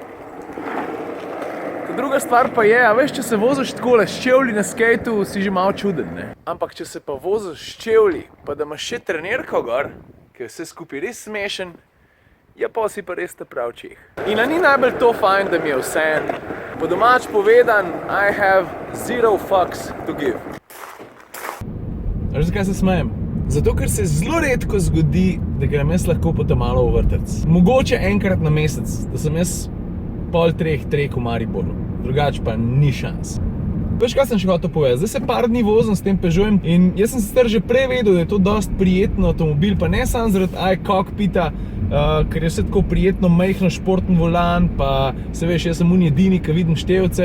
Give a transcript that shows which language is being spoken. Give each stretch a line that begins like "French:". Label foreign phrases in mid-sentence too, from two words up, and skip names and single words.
Slovenian: Druga stvar pa je, a veš, če se voziš takole s čevlji na skejtu, si že malo čuden, ne? Ampak če se pa voziš s čevlji, pa da imaš še trenirko gor, ki je vse skupaj res smešen, ja, pa si pa res ta prav čeh. In a ni najbolj to fajn, da mi je vseeno. Po domač povedan,
English: I have zero fucks to give.
Slovenian: Veš, zakaj se smejem? Zato, ker se zelo redko zgodi, da grem jaz lahko po ta-malo v vrtec. Mogoče enkrat na mesec, da sem jaz pol treh v Mariboru. Drugače pa ni šans. Veš, kaj sem še hotel povedati? Zdaj se par dni vozim s tem Peugeotom in jaz sem sicer že prej vedel, da je to dosti prijeten avtomobil, pa ne samo zaradi cockpita, ker je vse tako prijetno, majhno, športen volan, pa se veš, jaz sem edini, ki vidim števce.